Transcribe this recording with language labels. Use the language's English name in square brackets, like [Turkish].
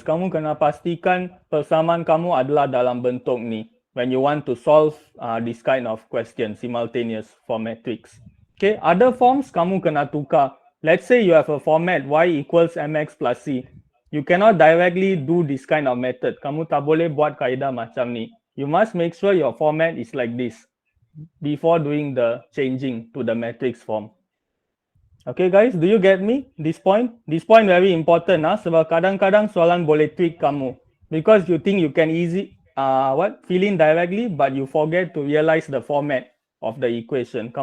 [Malay] Kamu kena pastikan persamaan kamu adalah dalam bentuk ni [English] when you want to solve this kind of question, simultaneous for matrix. Okay, other forms [Malay] kamu kena tukar. [English] Let's say you have a format y equals mx plus c. You cannot directly do this kind of method. [Malay] Kamu tak boleh buat kaedah macam ni. [English] You must make sure your format is like this before doing the changing to the matrix form. Okay guys, do you get me? This point? This point very important [Malay] sebab kadang-kadang soalan boleh trick kamu. [English] Because you think you can fill in directly, but you forget to realize the format of the equation.